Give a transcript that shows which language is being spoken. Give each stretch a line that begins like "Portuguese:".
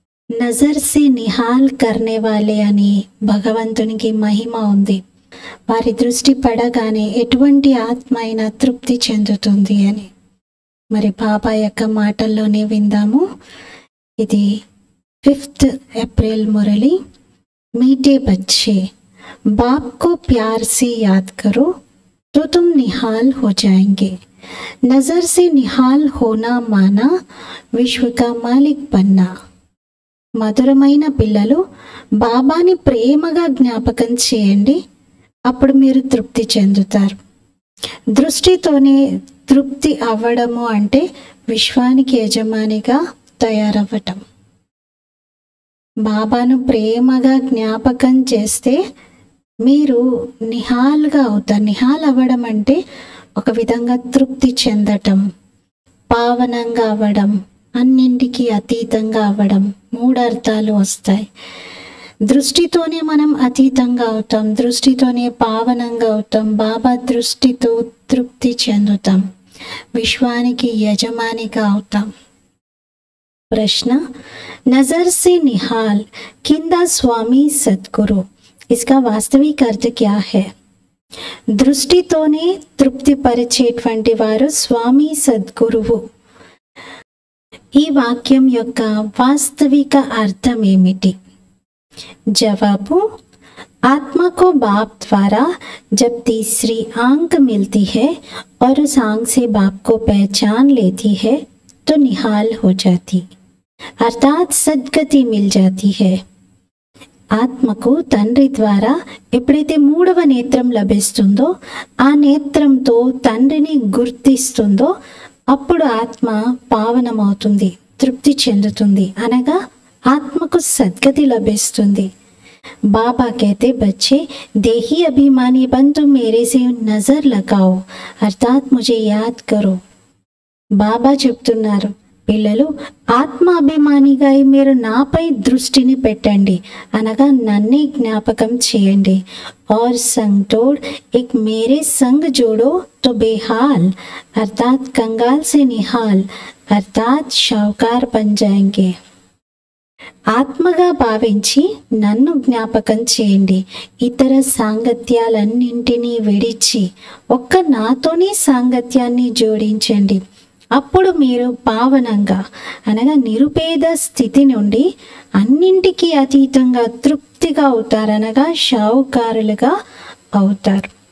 Hindi: నజర్ సే నిహాల్ కర్నే వాలే
Telugu: అని భగవంతునికి మహిమ ఉంది. వారి దృష్టి పడగానే ఎటువంటి ఆత్మ అయినా తృప్తి చెందుతుంది అని. మరి బాబా యొక్క మాటల్లోనే విందాము. ఇది 5th ఏప్రిల్ మురళి.
Hindi: मीठे बच्चे, बाप को प्यार से याद करो तो तुम निहाल हो जाएंगे. नजर से निहाल होना माना विश्व का मालिक बनना.
Telugu: మధురమైన పిల్లలు, బాబాని ప్రేమగా జ్ఞాపకం చేయండి, అప్పుడు మీరు తృప్తి చెందుతారు. దృష్టితోనే తృప్తి అవ్వడము అంటే విశ్వానికి యజమానిగా తయారవ్వటం. బాబాను ప్రేమగా జ్ఞాపకం చేస్తే మీరు నిహాల్గా అవుతారు. నిహాల్ అవ్వడం అంటే ఒక విధంగా తృప్తి చెందటం, పావనంగా అవ్వడం, అన్నింటికి అతీతంగా అవ్వడం. 3 అర్థాలు వస్తాయి. దృష్టితోనే మనం అతీతంగా అవుతాం, దృష్టితోనే పావనంగా అవుతాం, బాబా దృష్టితో తృప్తి చెందుతాం, విశ్వానికి యజమానిగా అవుతాం. ప్రశ్న,
Hindi: नजर से निहाल किंदा स्वामी सद्गुरु, इसका वास्तविक अर्थ क्या है?
Telugu: దృష్టితోనే తృప్తి పరిచేటువంటి వారు స్వామి సద్గురువు. ఈ వాక్యం యొక్క వాస్తవిక అర్థం ఏమిటి? జవాబు,
Hindi: आत्मा को बाप द्वारा जब तीसरी आंख मिलती है और उस आंख से बाप को पहचान लेती है तो निहाल हो जाती, अर्थात सद्गति मिल जाती है.
Telugu: ఆత్మకు తండ్రి ద్వారా ఎప్పుడైతే 3వ నేత్రం లభిస్తుందో, ఆ నేత్రంతో తండ్రిని గుర్తిస్తుందో, అప్పుడు ఆత్మ పావనమవుతుంది, తృప్తి చెందుతుంది, అనగా ఆత్మకు సద్గతి లభిస్తుంది.
Hindi: బాబా कहते बच्चे देही अभिमानी बन तुम मेरे से नजर लगाओ अर्थात मुझे याद करो.
Telugu: బాబా చెప్తున్నారు, పిల్లలు ఆత్మ అభిమానిగా మీరు నాపై దృష్టిని పెట్టండి, అనగా నన్నే జ్ఞాపకం చేయండి.
Hindi: और संग तोड़ एक मेरे संग जोड़ो तो बेहाल अर्थात कंगाल से निहाल अर्थात शाहूकार बन जाएंगे.
Telugu: ఆత్మగా భావించి నన్ను జ్ఞాపకం చేయండి, ఇతర సాంగత్యాలన్నింటినీ విడిచి ఒక్క నాతోనే సాంగత్యాన్ని జోడించండి. అప్పుడు మీరు పావనంగా, అనగా నిరుపేద స్థితి నుండి అన్నింటికీ అతీతంగా తృప్తిగా అవుతారనగా షావుకారులుగా అవుతారు.